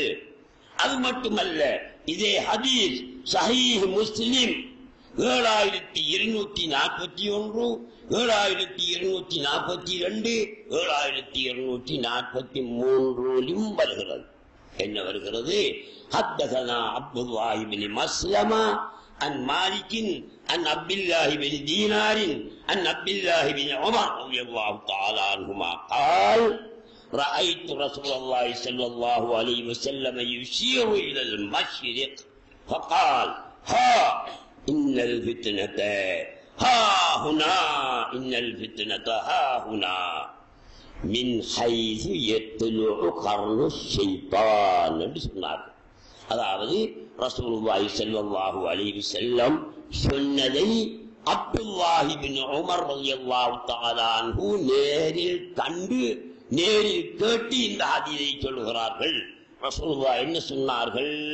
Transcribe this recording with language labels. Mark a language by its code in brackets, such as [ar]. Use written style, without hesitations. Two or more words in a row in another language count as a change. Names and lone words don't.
[ta] அது மட்டுமல்ல, இதே ஹதீஸ் சஹீஹ் முஸ்லிம் 7241, 7242, 7243 வருகிறது. என்ன வருகிறது? [ar] حدثنا عبد الله بن مسلمة عن مالك عن عبد الله بن دينار عن عبد الله بن عمر رضي الله تعالى عنهما قال رأيت رسول الله صلى الله عليه وسلم يشير إلى المشرق فقال ها إن الفتنة ها هنا إن الفتنة ها هنا من حيث يطلع قرن الشيطان [ta] என்று சொன்னார். அதாவது [ar] رسول الله صلى الله عليه وسلم [ta] சொன்னதை அப்துல்லாஹ் இப்னு உமர் [ar] رضي الله تعالى عنه [ta] நேரில் கண்டு நேரில் கேட்டு இந்த ஹதீஸை சொல்கிறார்கள். ரசூலுல்லாஹ் என்ன சொன்னார்கள்?